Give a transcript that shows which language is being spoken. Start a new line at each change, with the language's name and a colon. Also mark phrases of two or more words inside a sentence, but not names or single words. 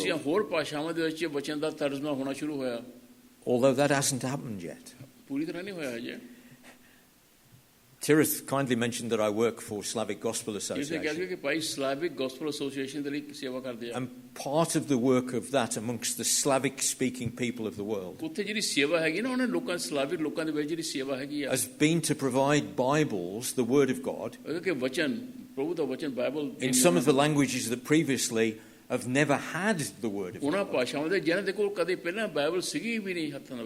Punjabi: ਦੂਸਰੀਆਂ ਹੋਰ ਭਾਸ਼ਾਵਾਂ ਦੇ ਵਿੱਚ ਵਚਨ ਦਾ ਤਰਜਮਾ ਹੋਣਾ ਸ਼ੁਰੂ ਹੋਇਆ.
English: Although that hasn't happened yet.
Punjabi: ਪੂਰੀ ਤਰ੍ਹਾਂ ਨਹੀਂ ਹੋਇਆ ਹਜੇ.
English: Tirith kindly mentioned that I work for Slavic Gospel Association. And part of the work of that amongst the Slavic-speaking people of the world has been to provide Bibles, the Word of God, in some of the languages that previously have never had the Word of God.